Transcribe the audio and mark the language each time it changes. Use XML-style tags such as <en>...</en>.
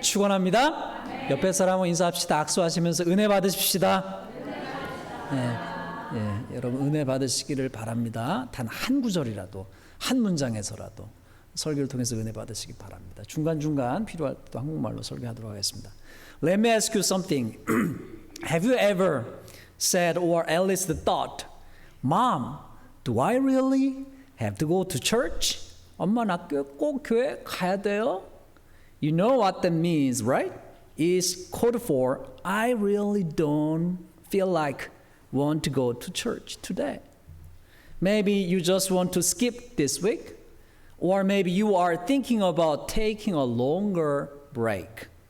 <ko>축원합니다. 옆에 사람하고 인사합시다. 악수하시면서 은혜 받으십시다. 여러분 은혜 받으시기를 바랍니다. 단 한 구절이라도 한 문장에서라도 설교를 통해서 은혜 받으시기 바랍니다. 중간중간 필요할 때 한국말로 설교하도록 하겠습니다.</ko> <en>Let me ask you something. Have you ever said or at least thought, Mom, do I really have to go to church?</en> <ko>엄마 나 꼭 교회 가야 돼요?</ko> <en>You know what that means, right? It's code for I really don't feel like want to go to church today. Maybe you just want to skip this week, or maybe you are thinking about taking a longer break.</en>